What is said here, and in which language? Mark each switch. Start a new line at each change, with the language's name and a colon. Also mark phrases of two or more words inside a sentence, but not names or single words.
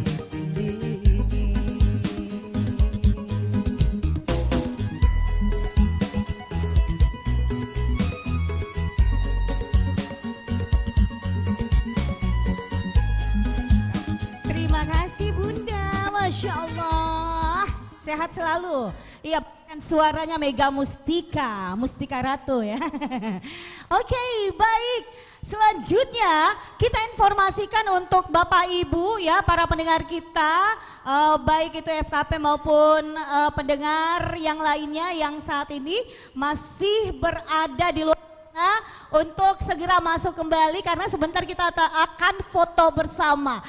Indonesian: Terima kasih Bunda,
Arabic: Masya Allah.
Indonesian: Sehat selalu. Iya, kan suaranya Mega Mustika, Mustika Ratu ya. Oke, baik. Selanjutnya kita informasikan untuk Bapak Ibu ya, para pendengar kita, baik itu FKP maupun pendengar yang lainnya yang saat ini masih berada di luar sana untuk segera masuk kembali karena sebentar kita akan foto bersama.